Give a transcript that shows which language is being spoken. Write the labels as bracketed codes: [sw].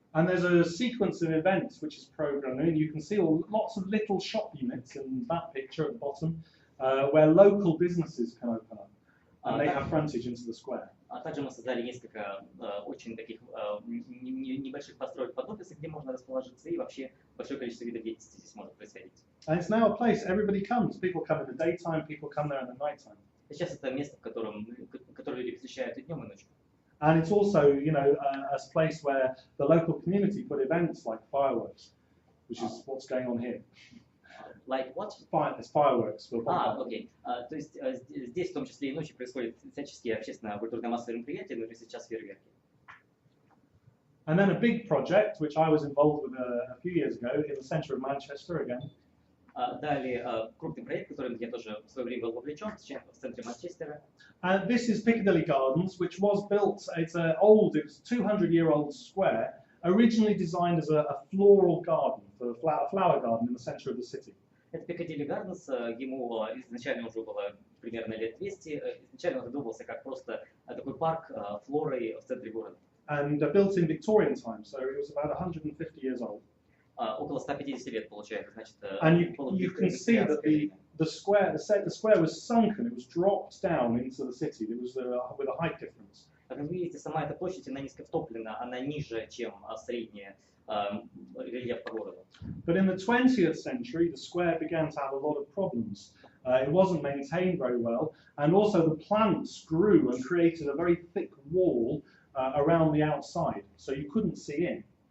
[en] And there's a sequence of events which is programmed in. You can see lots of little shop units in that picture at the bottom, where local businesses can open up, and they have frontage into the square. [ru] Также мы создали несколько очень таких небольших построек под офисы, где можно расположиться, и вообще большое количество видов деятельности здесь может происходить. [en] And it's now a place everybody comes. People come in the daytime, people come there in the nighttime. [ru] Сейчас это место, которое люди посещают и днем, и ночью. [en] And it's also, you know, a place where the local community put events like fireworks, which is what's going on here. Like what? It's fireworks. [ru] Окей. То есть здесь в том числе и ночью происходят всяческие общественно-культурно-массовые мероприятия, но сейчас фейерверки. [en] And then a big project, which I was involved with a few years ago in the centre of Manchester again. [ru] Далее крупный проект, в котором я тоже в свое время был вовлечен, в центре Манчестера. [en] And this is Piccadilly Gardens, which was built, it was 200-year-old square, originally designed as a floral garden, for a flower garden in the centre of the city. [ru] Это Piccadilly Gardens, ему изначально уже было примерно лет 200, изначально он задумывался как просто такой парк флорой в центре города. [en] And built in Victorian times, so it was about 150 years old. [ru] Около 150 лет получается, значит. [en] And you can see that the square was sunken, it was dropped down into the city. It was with a height difference. [ru] Как вы видите, сама эта площадь, она низко втоплена, она ниже, чем средняя рельеф по городу. [en] But in the 20th century, the square began to have a lot of problems. It wasn't maintained very well, and also the plants grew and created a very thick wall around the outside, so you couldn't see in.